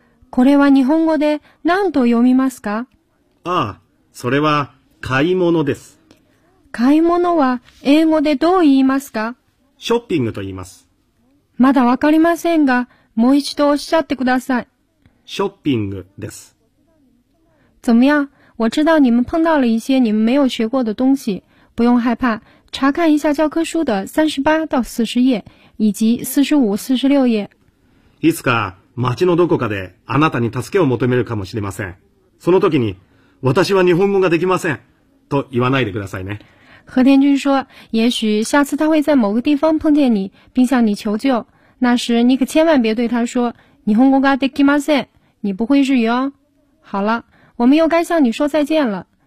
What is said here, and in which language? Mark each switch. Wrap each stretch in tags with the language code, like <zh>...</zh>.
<ja>これは日本語で何と読みますか？ああ、それは買い物です。買い物は英語でどう言いますか？ショッピングと言います。まだわかりませんが、もう一度おっしゃってください。ショッピングです。</ja> <zh>怎么样？我知道你们碰到了一些你们没有学过的东西，不用害怕，查看一下教科书的38-40页以及45-46页。</zh> <ja>いつか町のどこかであなたに助けを求めるかもしれません。その時に、私は日本語ができません。と言わないでくださいね。</ja> <zh>和田君说，也许下次他会在某个地方碰见你，并向你求救。那时你可千万别对他说，</zh> <ja>日本語ができません。</ja> <zh>你不会日语哦。好了，我们又该向你说再见了。</zh>